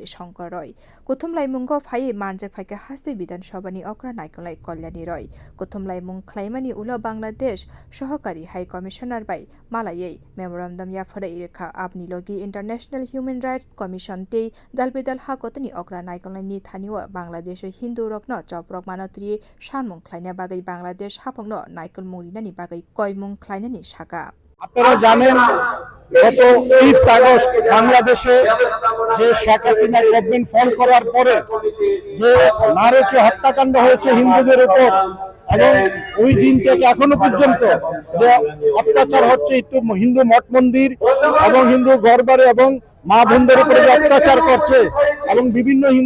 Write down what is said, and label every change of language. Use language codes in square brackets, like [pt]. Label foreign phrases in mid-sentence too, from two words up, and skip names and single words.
[brx] शंकर रय कुथुमलाय मुंगो फायै मानजाक फाइका हास्ते विधानसभानि अक्रा नायकलाय कल्याणी रय कुथुमलाय मुं खलायमानि उलो बांलादेश सहकारी हाई कमिशनार बाय मालायै मेमोरेंडम याफरे रेखा आपनि लगी इंटरनेशनल ह्यूमन राइट्स कमिशन ते दालबेदाल हाकतनि अक्रा नायकलायनि थानिव बांलादेश हिन्दू रकनो चप्रक मानत्री सानमुं खलायना बागै बांलादेश हाफंनो नायकल मुरिनानि बागै कयमुं खलायनानि साका [bn] আপনারা জানেন গত 8 আগস্ট বাংলাদেশে যে শেখ হাসিনা [en] government fall [bn] করার পরে যে নারকীয় হত্যাকাণ্ড হয়েছে হিন্দুদের উপর এবং ওই দিন থেকে এখনো পর্যন্ত যে অত্যাচার হচ্ছে হিন্দু মঠ মন্দির এবং হিন্দু ঘরবাড়ি এবং মা বোনদের উপরে যে অত্যাচার করছে এবং বিভিন্ন হিন্দু